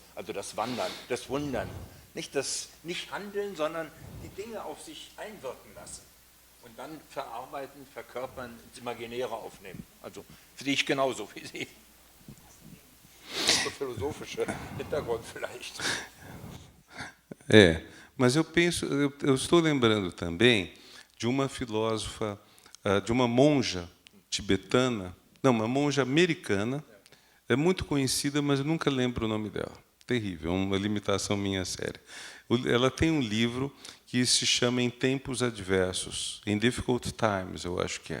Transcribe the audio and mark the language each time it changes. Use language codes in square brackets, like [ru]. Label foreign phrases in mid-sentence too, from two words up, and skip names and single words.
[de] Also das Wandern, das Wundern. Nicht das Nicht-Handeln, sondern die Dinge auf sich einwirken lassen. Und dann verarbeiten, verkörpern, ins Imaginäre aufnehmen. Also sehe ich genauso wie Sie. Philosophische Hintergrund vielleicht. [pt] Mas eu estou lembrando também de uma filósofa, de uma monja tibetana, não, uma monja americana, é muito conhecida, mas eu nunca lembro o nome dela. Terrível, uma limitação minha séria. Ela tem um livro que se chama Em Tempos Adversos, In Difficult Times, eu acho que é.